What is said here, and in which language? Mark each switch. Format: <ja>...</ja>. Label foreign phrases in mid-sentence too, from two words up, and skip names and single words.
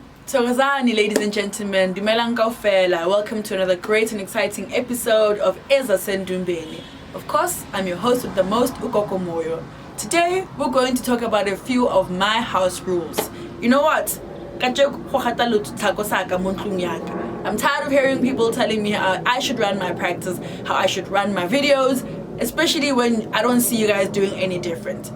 <zu>Thokozani,</zu> <en>ladies and gentlemen,</en> <st>dumelang kaofela.</st> <en>Welcome to another great and exciting episode of Eza Sendumbeni. Of course, I'm your host with the most, Gogo Moyo. Today, we're going to talk about a few of my house rules. You know what? I'm tired of hearing people telling me how I should run my practice, how I should run my videos, especially when I don't see you guys doing any different.</en>